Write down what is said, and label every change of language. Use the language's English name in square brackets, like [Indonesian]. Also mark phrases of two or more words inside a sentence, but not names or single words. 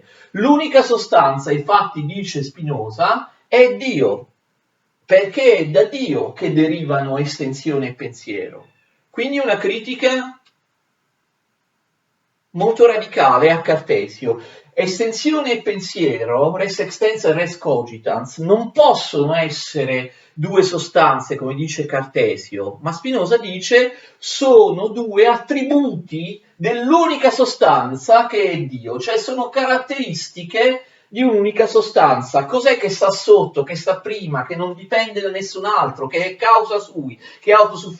[Italian] L'unica sostanza, infatti, dice Spinoza, è Dio, perché è da Dio che derivano estensione e pensiero. Quindi una critica molto radicale a Cartesio. Estensione e pensiero, [Latin] res extensa e res cogitans, [Italian] non possono essere due sostanze, come dice Cartesio, ma Spinoza dice sono due attributi dell'unica sostanza che è Dio, cioè sono caratteristiche di un'unica sostanza. Cos'è che sta sotto, che sta prima, che non dipende da nessun altro, che è [Latin] causa sui, [Italian] che è autosufficiente?